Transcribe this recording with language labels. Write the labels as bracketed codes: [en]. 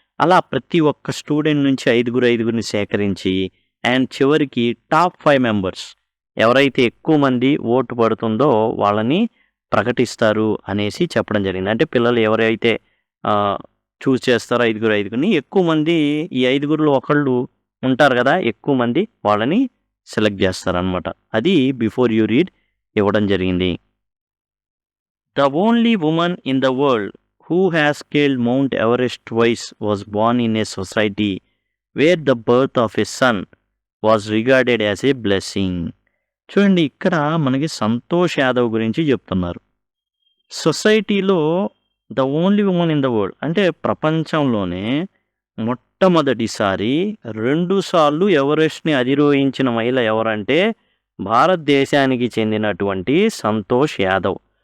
[te] అలా ప్రతి ఒక్క స్టూడెంట్ నుంచి 5 సేకరించి అండ్ చివరికి టాప్ 5 మెంబర్స్ ఎవరైతే ఎక్కువ మంది ఓటు పడుతుందో వాళ్ళని ప్రకటిస్తారు అనేసి చెప్పడం జరిగింది. అంటే పిల్లలు ఎవరైతే చూస్ చేస్తారో 5 ఎక్కువ మంది, ఈ 5లో ఒకళ్ళు ఉంటారు కదా, ఎక్కువ మంది వాళ్ళని సెలెక్ట్ చేస్తారనమాట. అది [en] before you read [te] ఇవ్వడం జరిగింది. [en] The only woman in the world who has scaled Mount Everest twice was born in a society where the birth of a son was regarded as a blessing. [te] చూడండి ఇక్కడ మనకి సంతోష్ యాదవ్ గురించి చెప్తున్నారు. సొసైటీలో [en] the only woman in the world [te] అంటే ప్రపంచంలోనే మొట్టమొదటిసారి 2 సార్లు ఎవరెస్ట్ని అధిరోహించిన మహిళ ఎవరంటే భారతదేశానికి చెందినటువంటి సంతోష్ యాదవ్.